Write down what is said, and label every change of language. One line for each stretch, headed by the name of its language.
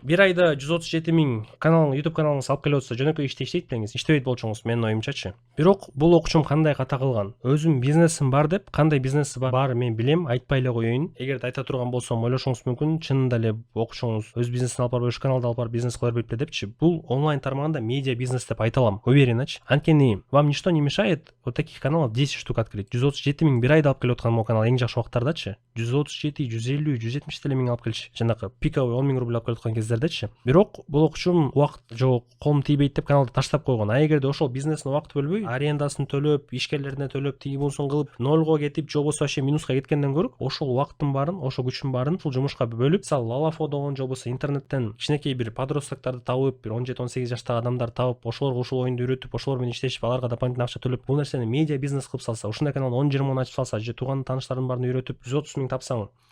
Kyrgyz: Бир айда 137 миң YouTube каналыңыз алып келип атса, жөнөкөй иште иштейт белеңиз. Иштебейт болчуңуз, менин оюмчачы. Бирок бул окуучум кандай ката кылган? Өзүм бизнесим бар деп, кандай бизнеси бар мен билем, айтпай эле коеюн. Эгерде айта турган болсом, ойлошуңуз мүмкүн, чынында эле окуучуңуз өз бизнесин алып барып, өш каналды алып барып бизнес кыла бербейт депчи. Бул онлайн тармагында медиа бизнес деп айта алам, увереначы. Анткени
Russian: вам ничто не мешает вот таких каналов 10 штук открыть.
Kyrgyz: 137 миң бир айда алып келип аткан могу канал эң жакшы убактардачы. 137, 150, 170 деле миң алып келчи. Жанакы пиковый 10 миң рубль алып келип аткан кездердечи. Бирок бул окуучум убакыт жок, колум тийбейт деп каналды таштап койгон. А эгерде ошол бизнесине убакыт бөлбөй, арендасын төлөп, ишкерлерине төлөп, тиги бунусун кылып, нолго кетип, же болбосо вообще минуска кеткенден көрө, ошол убакыттын баарын, ошол күчүн баарын ушул жумушка бөлүп, мисалы Лалафодон же болбосо интернеттен кичинекей бир подростокторду табып, бир 17-18 жаштагы адамдар табып, ошолорго ушул оюнду үйрөтүп, ошолор менен иштешип, аларга дополнительный акча төлөп, бул нерсени медиа бизнес кылып салса, ушундай канал 10-20 миң ачып салса, же тууган тааныштардын баарын үйрөтүп 130 миң тапсаң,